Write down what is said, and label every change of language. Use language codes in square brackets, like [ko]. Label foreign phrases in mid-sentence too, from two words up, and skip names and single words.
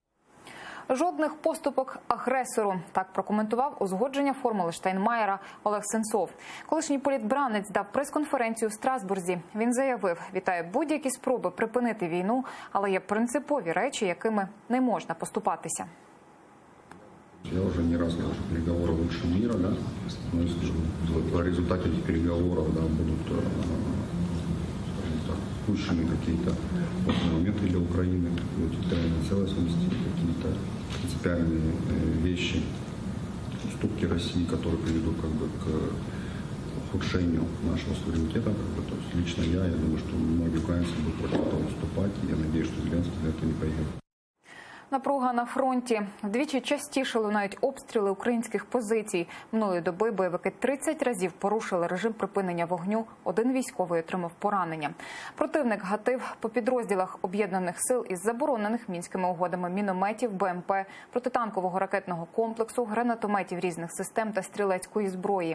[uk] Жодних поступок агресору. Так прокоментував узгодження формули Штайнмаєра Олег Сенцов. Колишній політбранець дав прес-конференцію в Страсбурзі. Він заявив, вітає будь-які спроби припинити війну, але є принципові речі, якими не можна поступатися. [ru] Я уже не раз говорил, что переговоры лучше мира, да, но если по результату этих переговоров, да, будут, скажем так, упущены какие-то моменты для Украины, территориальной целостности, какие-то принципиальные вещи, уступки России, которые приведут как бы к ухудшению нашего суверенитета, как бы, то есть лично я думаю, что многие украинцы будут против этого уступать, и я надеюсь, что Зеленский на это не пойдет. [uk] Напруга на фронті. Вдвічі частіше лунають обстріли українських позицій. Минулої доби бойовики 30 разів порушили режим припинення вогню. Один військовий отримав поранення. Противник гатив по підрозділах об'єднаних сил із заборонених мінськими угодами мінометів, БМП, протитанкового ракетного комплексу, гранатометів різних систем та стрілецької зброї.